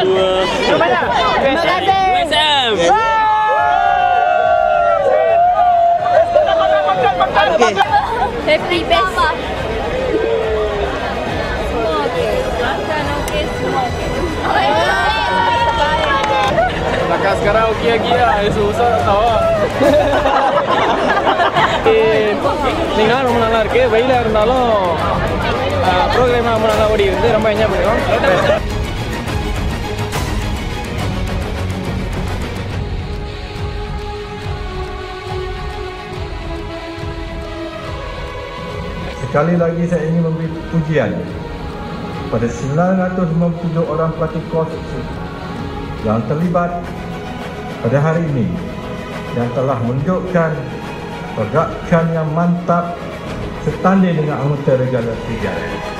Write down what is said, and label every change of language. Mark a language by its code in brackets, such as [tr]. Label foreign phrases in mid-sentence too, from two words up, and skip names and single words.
[ms] Terima kasih. USM. Okey. [en] Happy best. [ms] Semua okey. Makan okey, semua okey. Makan sekarang okey lagi lah. Susah tak tahu. [ta] நீங்கள் ரொம்ப நல்லா இருக்கு. வெயிலா இருந்தாலும் ப்ரோக்ராம் ரொம்ப நல்லா ஓடி வந்து ரொம்ப என்ஜாய் பண்ணுறோம். [ms] Sekali lagi saya ingin memberi pujian kepada 997 orang pelatih konstruksi yang terlibat pada hari ini yang telah menunjukkan pergerakan yang mantap setanding dengan anggota regala Serigala.